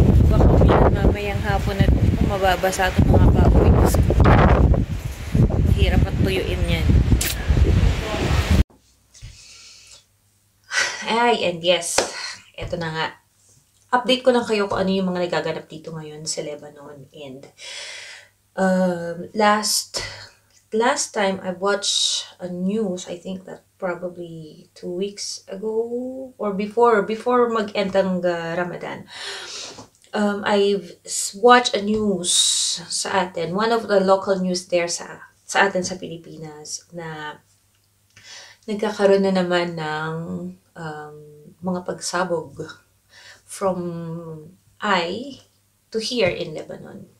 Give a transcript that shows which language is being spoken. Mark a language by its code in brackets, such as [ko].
[tl] Baka mamayang hapon na mababasa itong mga kahoy. Mahirap at tuyuin yan. Ay, and yes, eto na nga. Update ko lang kayo kung ano yung mga nagaganap dito ngayon sa Lebanon. [en] And last time I watched a news, I think that probably 2 weeks ago or before [tl] mag-end ang Ramadan. [en] I've watched a news [tl] sa atin, [en] one of the local news there [tl] sa atin sa Pilipinas, na nagkakaroon na naman ng mga pagsabog [en] from I to here in Lebanon.